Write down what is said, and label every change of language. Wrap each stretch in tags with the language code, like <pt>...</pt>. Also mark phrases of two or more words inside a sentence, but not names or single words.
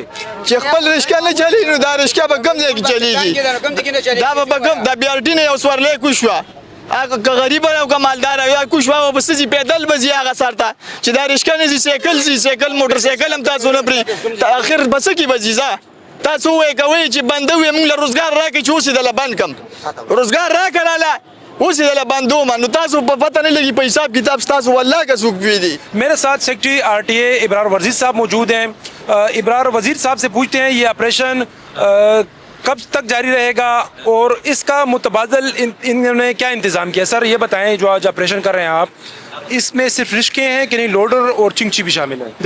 <ps>چې خپل رشکه نه چلی نو دا رشکه به کوم ځای کې چلیږي دا به کوم د بي آر ټي نه یو سورلی کوز شوه که غریب او که مالدار یا کوز شوه به څه ځي پیدل به ځي هغه سر ته چې دا رشکه نه ځي سایکل موټر سایکل هم تاسو نه پرې اخر به څه کې به ځي ځه تاسو ووایئ کوئ چې بنده وي موږ له روزګار راکړئ چې اوس یې دله بند کړم روزګار راکړه اوس یې دله بندوم نو تاسو په پته نه لګي په حساب کتاب ستاسو والله که څوک وي دي</ps> <ur>میرے ساتھ سیکرٹری آر ٹی اے ابرار ورزیر صاحب موجود ہیں ابرار وزیر صاحب سے پوچھتے ہیں یہ آپریشن کب تک جاری رہے گا اور اس کا متبادل انہوں نے کیا انتظام کیا سر یہ بتائیں جو آج آپریشن کر رہے ہیں آپ اس میں صرف رشکے ہیں کہ نہیں لوڈر اور چنگچی بھی شامل ہیں</ur>